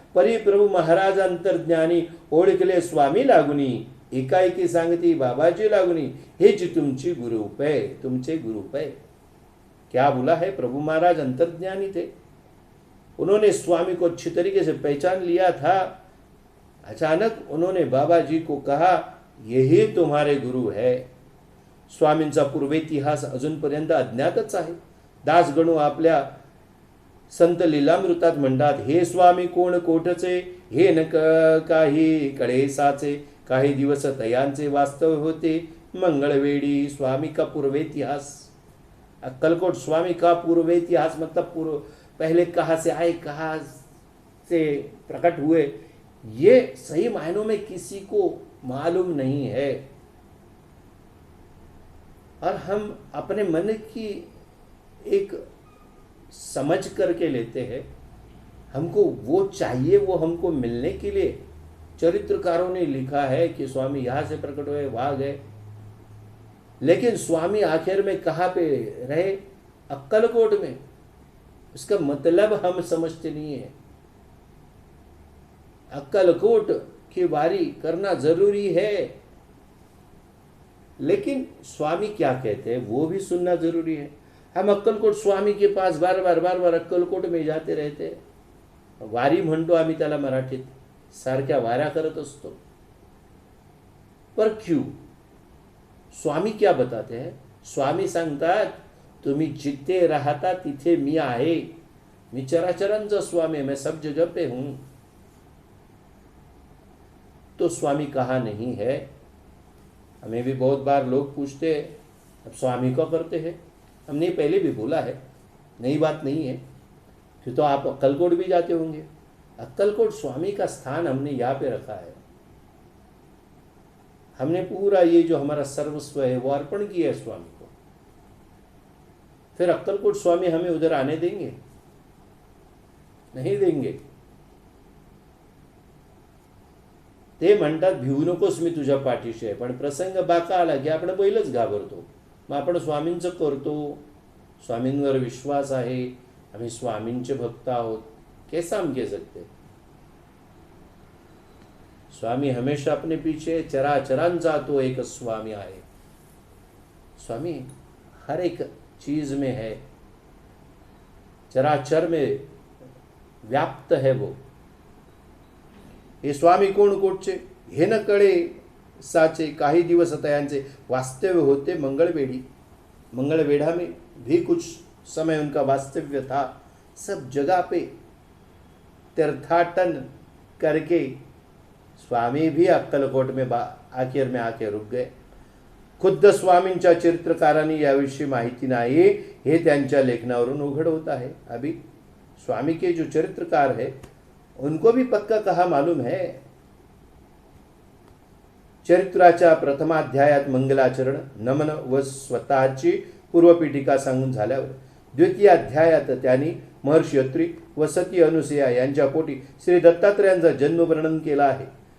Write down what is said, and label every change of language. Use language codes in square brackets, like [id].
[mr] परी प्रभु महाराज अंतर्ज्ञानी ओळखले स्वामी लागुनी एकाएकी सांगती बाबाजी लागुनी हेच तुमची गुरुप है, तुमचे गुरुप है. [hi] क्या बोला है? प्रभु महाराज अंतर्ज्ञानी थे, उन्होंने स्वामी को अच्छी तरीके से पहचान लिया था. अचानक उन्होंने बाबा जी को कहा यही तुम्हारे गुरु है. [mr] स्वामींचा पूर्वेतिहास अजूनपर्यंत अज्ञातच आहे. दासगणू आपल्या संत लीलामृतात म्हणतात, हे स्वामी कोण कोठचे, हे न काही कळेसाचे, काही दिवस तयांचे वास्तव होते मंगळवेडी. [hi] स्वामी का पूर्वेतिहास, अक्कलकोट स्वामी का पूर्वेतिहास मतलब पहले कहाँ से आए, कहाँ से प्रकट हुए, ये सही मायनों में किसी को मालूम नहीं है. और हम अपने मन की एक समझ करके लेते हैं, हमको वो चाहिए, वो हमको मिलने के लिए चरित्रकारों ने लिखा है कि स्वामी यहाँ से प्रकट हुए, वहाँ गए. लेकिन स्वामी आखिर में कहाँ पे रहे? अक्कलकोट में। इसका मतलब हम समझते नहीं है। अक्कलकोट की वारी करना जरूरी है, लेकिन स्वामी क्या कहते हैं वो भी सुनना जरूरी है। हम अक्कलकोट स्वामी के पास बार बार अक्कलकोट में जाते रहते। [mr] वारी म्हणतो आम्ही त्याला मराठीत, सारख्या वाऱ्या करत असतो। [hi] पर क्यों? स्वामी क्या बताते हैं? [mr] स्वामी सांगतात तुम्ही जिथे राहता तिथे मी आहे, मी चराचरांचा स्वामी, [hi] मैं सब जगह पे हूं। तो स्वामी कहाँ नहीं है? हमें भी बहुत बार लोग पूछते हैं अब स्वामी को करते हैं। हमने पहले भी बोला है, नई बात नहीं है। फिर तो आप अक्कलकोट भी जाते होंगे। अक्कलकोट स्वामी का स्थान हमने यहाँ पे रखा है। हमने पूरा ये जो हमारा सर्वस्व है वो अर्पण किया है स्वामी को। फिर अक्कलकोट स्वामी हमें उधर आने देंगे? नहीं देंगे। [mr] ते म्हणतात भिवू नकोस, मी तुझ्या पाठीशी आहे। पण प्रसंग बाका आला की आपण पहिलंच घाबरतो। मग आपण स्वामींचं करतो, स्वामींवर विश्वास आहे, आम्ही स्वामींचे भक्त आहोत, [hi] कैसा हम कह सकते? स्वामी हमेशा अपने पीछे [mr] चराचरांचा तो एक स्वामी आहे। [hi] स्वामी हर एक चीज में है, चराचर में व्याप्त है वो। [mr] हे स्वामी कोण कोटचे हे न कळे साचे, काही दिवस आता यांचे वास्तव्य होते मंगलवेढ़ी। [hi] मंगलवेढ़ा में भी कुछ समय उनका वास्तव्य था। सब जगह पे तीर्थाटन करके स्वामी भी अक्कलकोट में आखिर में आके रुक गए। [mr] खुद्द स्वामींच्या चरित्रकारांनी याविषयी माहिती नाही हे त्यांच्या लेखनावरून उघड [hi] होता है। अभी स्वामी के जो चरित्रकार है उनको भी पक्का कहा मालूम है। [mr] चरित्राच्या प्रथमाध्यायात मंगलाचरण, नमन व स्वतःची पूर्वपीठिका सांगून झाल्यावर द्वितीय अध्यायात त्यांनी महर्षी अत्री व सती अनुसया यांच्या पोटी श्री दत्तात्रयांचा जन्म वर्णन केला आहे।